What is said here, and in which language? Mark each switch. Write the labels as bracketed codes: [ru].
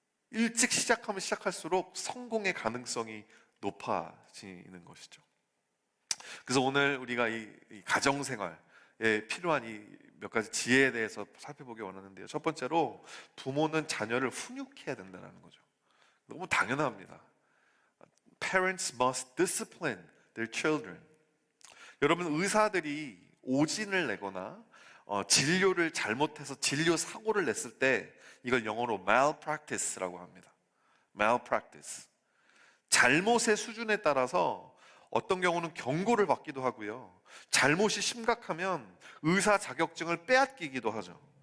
[ko] 일찍 시작하면 시작할수록 성공의 가능성이 높아지는 것이죠. 그래서 오늘 우리가 이 가정생활에 필요한 이 몇 가지 지혜에 대해서 살펴보기 원하는데요. 첫 번째로, 부모는 자녀를 훈육해야 된다는 거죠. 너무 당연합니다. [en] Parents must discipline their children. [ko] 여러분, 의사들이 오진을 내거나 진료를 잘못해서 진료 사고를 냈을 때 이걸 영어로 malpractice라고 합니다. malpractice. 잘못의 수준에 따라서 어떤 경우는 경고를 받기도 하고요, 잘못이 심각하면 의사 자격증을 빼앗기기도 하죠.